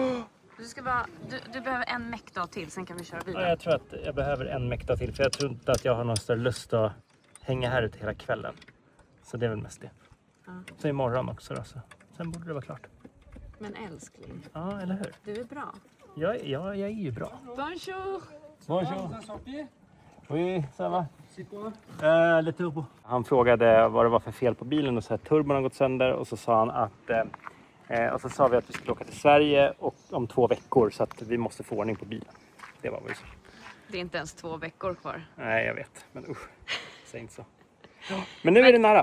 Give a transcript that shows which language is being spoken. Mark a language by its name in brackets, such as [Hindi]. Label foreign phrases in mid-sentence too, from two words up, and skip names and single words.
[Swedish] Du behöver en meckdag till, sen kan vi köra bilen. Ja, jag tror att jag behöver en meckdag till. För jag tror inte att jag har någon större lust att hänga här ute hela kvällen. Så det är väl mest det. Ja. Så imorgon också då. Så. Sen borde det vara klart. Men älskling, Ja, eller hur? du är bra. Jag är ju bra. [French] Bonjour! Bonjour. Oui, ça va? Le turbo. [Swedish] Han frågade vad det var för fel på bilen och så här, turbon har gått sönder och så sa han att och så sa vi att vi skulle åka till Sverige och om 2 veckor så att vi måste få ordning på bilen. Det var väl så. Det är inte ens 2 veckor kvar. Nej, jag vet, men usch. Säg inte så. Men nu är det nära.